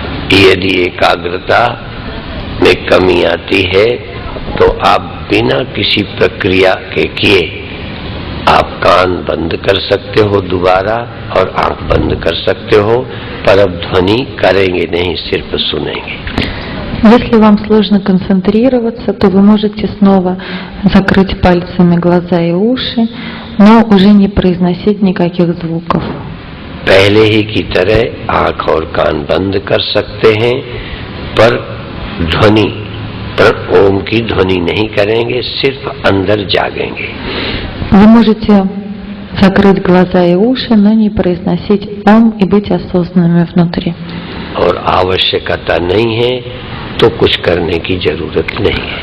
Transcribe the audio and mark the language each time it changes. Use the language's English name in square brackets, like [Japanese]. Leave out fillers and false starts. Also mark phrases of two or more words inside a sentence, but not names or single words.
[Hindi] यदि एकाग्रता में कमी आती है तो आप बिना किसी प्रक्रिया के किए आप कान बंद कर सकते हो दोबारा और आंख बंद कर सकते हो, पर अब ध्वनि करेंगे नहीं, सिर्फ सुनेंगे। [Russian] Если вам сложно концентрироваться, то вы можете снова закрыть пальцами глаза и уши, но уже не произносить никаких звуков. [Hindi] पहले ही की तरह आंख और कान बंद कर सकते हैं, पर ध्वनि पर ओम की ध्वनि नहीं करेंगे, सिर्फ अंदर जागेंगे। [Russian] Вы можете закрыть глаза и уши, но не произносить ом и быть осознанными внутри. [Hindi] और आवश्यकता नहीं है तो कुछ करने की जरूरत नहीं है।